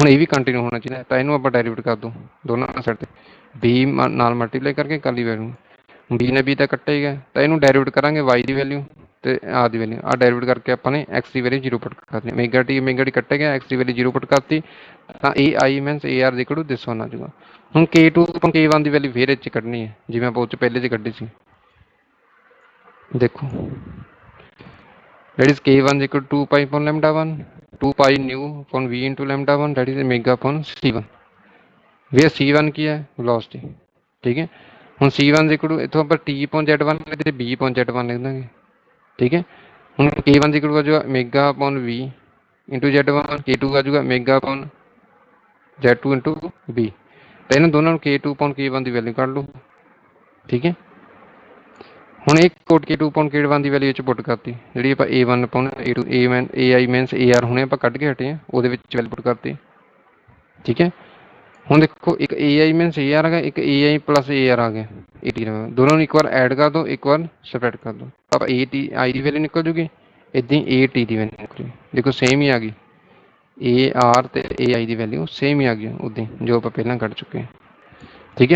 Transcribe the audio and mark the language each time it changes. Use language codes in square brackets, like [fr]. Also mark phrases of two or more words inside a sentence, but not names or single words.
[pa] ਹੁਣ ਇਹ ਵੀ ਕੰਟੀਨਿਊ ਹੋਣਾ ਚਾਹੀਦਾ, ਤਾਂ ਇਹਨੂੰ ਆਪਾਂ ਡੈਰੀਵੇਟ ਕਰ ਦੋ ਦੋਨਾਂ ਸਾਈਡ ਤੇ, B ਨਾਲ ਮਲਟੀਪਲਾਈ ਕਰਕੇ ਕਰ ਲਈ ਵੈਲਿਊ, B ਨੇ B ਤਾਂ ਕੱਟੇਗਾ, ਤਾਂ ਇਹਨੂੰ ਡੈਰੀਵੇਟ ਕਰਾਂਗੇ Y ਦੀ ਵੈਲਿਊ ਤੇ ਆ ਦੀ ਵੈਲਿਊ, ਆ ਡੈਰੀਵੇਟ ਕਰਕੇ ਆਪਾਂ ਨੇ X ਦੀ ਵੈਲਿਊ 0 ਪੁੱਟ ਕਰਨੀ, omega t ਕੱਟੇਗਾ, X ਦੀ ਵੈਲਿਊ 0 ਪੁੱਟ ਕਰਤੀ, ਤਾਂ AI ਮੀਨਸ AR ਦੇ ਕੋਲ ਦਿਸ ਹੋਣਾ ਜੂਗਾ। ਹੁਣ K2 ਤੋਂ K1 ਦੀ ਵੈਲਿਊ ਫੇਰ ਇੱਥੇ ਕੱਢਣੀ ਹੈ, ਜਿਵੇਂ ਆਪਾਂ ਉਹ 'ਚ ਪਹਿਲੇ 'ਚ ਕੱਢੀ ਸੀ, ਦੇਖੋ [en] that is K1 equal to 2 pi upon lambda 1, 2 pi nu upon V into lambda 1, that is omega upon C1, [pa] वे C1 ਕੀ ਹੈ velocity, ਠੀਕ ਹੈ। ਹੁਣ C1 [en] equal to [pa] ਇੱਥੋਂ ਆਪਾਂ [en] T upon Z1 [pa] ਤੇ [en] B upon Z1 [pa] ਲਿਖ ਦਾਂਗੇ, ਠੀਕ ਹੈ। ਹੁਣ [en] K1 equal to [pa] ਆ ਜਾਊਗਾ [en] omega upon V into Z1, [pa] K2 ਆ ਜਾਊਗਾ [en] omega upon Z2 into B, [pa] ਤਾਂ ਇਹਨਾਂ ਦੋਨਾਂ ਨੂੰ [en] K2 upon K1 [pa] ਦੀ ਵੈਲਿਊ ਕੱਢ ਲਓ, ਠੀਕ ਹੈ। ਹੁਣ ਇਹ ਕੋਟ [en] K2 upon K1 [pa] ਦੀ ਵੈਲਿਊ 'ਚ ਪੁੱਟ ਕਰਤੀ, ਜਿਹੜੀ ਆਪਾਂ [en] A1 upon A2 [pa] AI ਮੀਨਸ AR ਹੁਣੇ ਆਪਾਂ ਕੱਢ ਕੇ ਹਟੇ ਹਾਂ, ਉਹਦੇ ਵਿੱਚ ਵੈਲਿਊ ਪੁੱਟ ਕਰਤੀ, ਠੀਕ ਹੈ। ਹੁਣ ਦੇਖੋ ਇੱਕ AI ਮੀਨਸ AR ਆ ਗਿਆ, ਇੱਕ AI ਪਲੱਸ AR ਆ ਗਿਆ, AT ਦੋਨੋਂ ਨੂੰ ਇੱਕ ਵਾਰ ਐਡ ਕਰ ਦਿਓ, ਇੱਕ ਵਾਰ ਸਪਰੈਡ ਕਰ ਦਿਓ, ਆਪਾਂ AI ਦੀ ਵੈਲਿਊ ਨਿਕਲ ਜੂਗੀ, ਇੱਦਾਂ ਹੀ AT ਦੀ ਵੈਲਿਊ ਨਿਕਲ ਜੂਗੀ, ਦੇਖੋ ਸੇਮ ਹੀ ਆ ਗਈ, AR ਤੇ AI ਦੀ ਵੈਲਿਊ ਸੇਮ ਹੀ ਆ ਗਈ ਉੱਦਾਂ ਹੀ ਜੋ ਆਪਾਂ ਪਹਿਲਾਂ ਕੱਢ ਚੁੱਕੇ ਹਾਂ, ਠੀਕ ਹੈ।